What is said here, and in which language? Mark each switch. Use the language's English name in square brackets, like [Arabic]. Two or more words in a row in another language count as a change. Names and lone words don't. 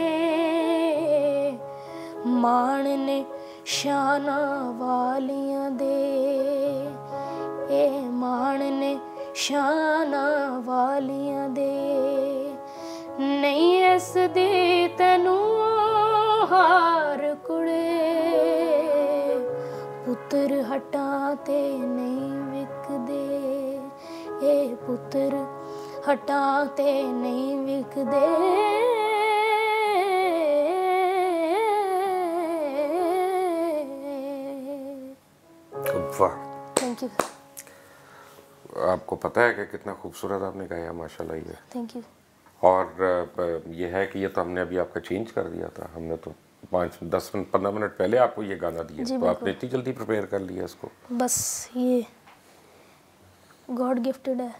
[Punjabi] ਮਾਣ ਨੇ ਸ਼ਾਨਾਂ ਵਾਲੀਆਂ ਦੇ, ਏ ਮਾਣ ਨੇ ਸ਼ਾਨਾਂ ਵਾਲੀਆਂ ਦੇ, ਨਹੀਂ ਦੇਸ ਦੀ ਤੈਨੂੰ ਹਾਰ ਕੁੜੇ, ਪੁੱਤਰ ਹੱਟਾਂ ਤੇ ਨਹੀਂ ਵਿਕਦੇ, ਏ ਪੁੱਤਰ ਹੱਟਾਂ ਤੇ ਨਹੀਂ ਵਿਕਦੇ। [Hindi] वाह, [English] thank you. [Hindi] आपको पता है कि कितना खूबसूरत आपने गाया माशाल्लाह ये। [English] thank you. [Hindi] और ये है कि ये तो हमने अभी आपका चेंज कर दिया था, हमने तो 5-10-15 मिनट पहले आपको ये गाना दिया, तो आपने इतनी जल्दी प्रिपेयर कर लिया इसको। बस ये [English] God gifted [Hindi] है।